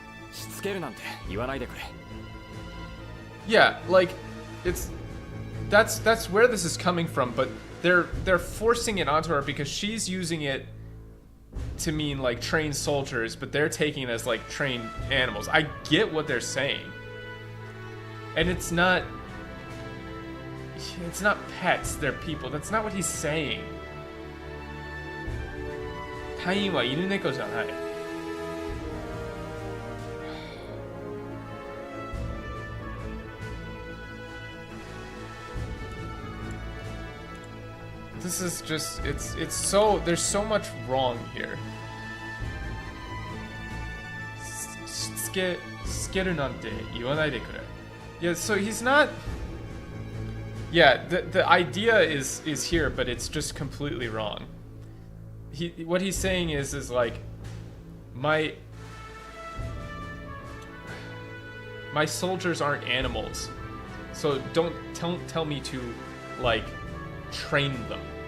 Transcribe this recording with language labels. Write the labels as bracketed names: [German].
[Japanese] しつけるなんて言わないでくれ。 [English] Yeah, like, that's where this is coming from, but they're forcing it onto her because she's using it to mean like trained soldiers, but they're taking it as like trained animals. I get what they're saying. And it's not pets, they're people. That's not what he's saying. [Japanese] 隊員は犬猫じゃない。 [English] This is just, it's so, there's so much wrong here. [Japanese] つけるなんて言わないでくれ. [English] Yeah, so he's not. Yeah, the idea is here, but it's just completely wrong. What he's saying is like, my soldiers aren't animals, so don't tell me to like train them.